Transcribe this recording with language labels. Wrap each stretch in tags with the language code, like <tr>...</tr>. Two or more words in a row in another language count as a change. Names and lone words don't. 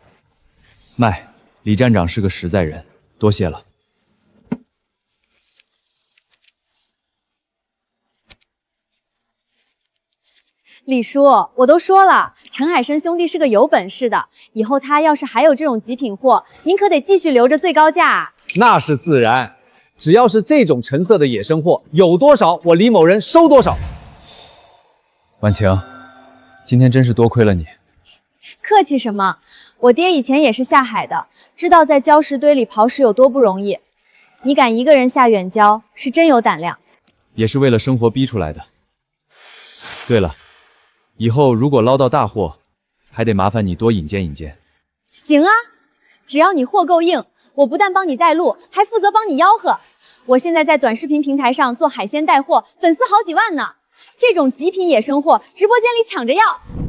<zh>賣，李站長是個實在人，多謝了。李叔，我都說了，陳海生兄弟是個有本事的，以後他要是還有這種極品貨，您可得繼續留着最高價。那是自然，只要是這種成色的野生貨，有多少我李某人收多少。婉晴，今天真是多虧了你。客氣什麼？我爹以前也是下海的，知道在礁石堆裡刨食有多不容易。你敢一個人下遠郊，是真有膽量。也是為了生活逼出來的。對了，以後如果撈到大貨，還得麻煩你多引薦引薦。行啊，只要你貨夠硬，我不但幫你帶路，還負責幫你吆喝。我現在在短視頻平台上做海鮮帶貨，粉絲好幾萬呢。這種極品野生貨，直播間裡搶着要。</zh>